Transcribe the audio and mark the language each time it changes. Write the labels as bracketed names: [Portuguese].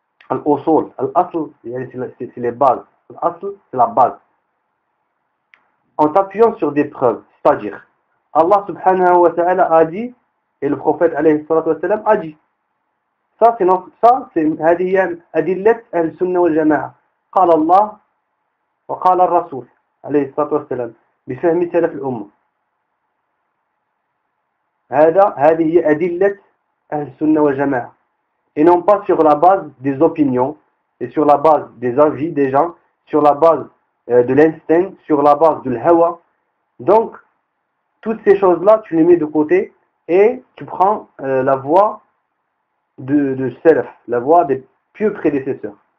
[French] Al-usul, al-asl, c'est les bases. Al-asl, c'est la base. En t'appuyant sur des preuves, c'est-à-dire, Allah subhanahu wa ta'ala a dit, et le prophète alayhi salatu wassalam a dit. Ça c'est [Arabic] هذه أدلة أهل السنة والجماعة. قال الله وقال الرسول عليه الصلاة والسلام بفهم سلف الأمة. هذه هي أدلة أهل السنة والجماعة. [French] Et non pas sur la base des opinions et sur la base des avis des gens, sur la base de l'instinct, sur la base de l'hawa. Donc toutes ces choses-là tu les mets de côté et tu prends la voie de salaf, la voie des pieux prédécesseurs.